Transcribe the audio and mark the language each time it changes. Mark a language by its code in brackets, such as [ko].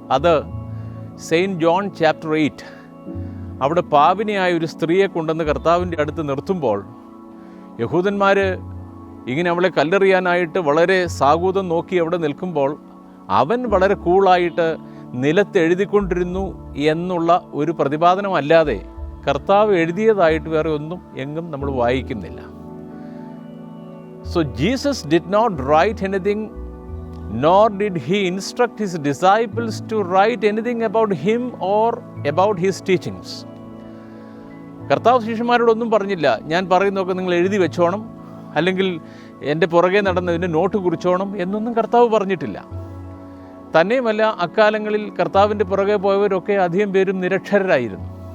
[ml] അത് saint John chapter 8. അവിടെ പാപിനിയായ ഒരു സ്ത്രീയെ കൊണ്ടുവന്ന് കർത്താവിൻ്റെ അടുത്ത് നിർത്തുമ്പോൾ യഹൂദന്മാർ ഇങ്ങനെ അവളെ കല്ലെറിയാനായിട്ട് വളരെ സാഗൂതം നോക്കി അവിടെ നിൽക്കുമ്പോൾ അവൻ വളരെ കൂളായിട്ട് നിലത്ത് എഴുതിക്കൊണ്ടിരുന്നു എന്നുള്ള ഒരു പ്രതിപാദനമല്ലാതെ കർത്താവ് എഴുതിയതായിട്ട് വേറെ ഒന്നും എങ്ങും നമ്മൾ വായിക്കുന്നില്ല. [en] So Jesus did not write anything, nor did he instruct his disciples to write anything about him or about his teachings. [ml] കർത്താവ് ശിഷ്യന്മാരോടൊന്നും പറഞ്ഞില്ല, ഞാൻ പറയുന്നതൊക്കെ നിങ്ങൾ എഴുതി വെച്ചോണം, അല്ലെങ്കിൽ എൻ്റെ പുറകെ നടന്നതിന് നോട്ട് കുറിച്ചോണം എന്നൊന്നും കർത്താവ് പറഞ്ഞിട്ടില്ല. തന്നെയുമല്ല, അക്കാലങ്ങളിൽ കർത്താവിൻ്റെ പുറകെ പോയവരൊക്കെ അധികം പേരും നിരക്ഷരരായിരുന്നു.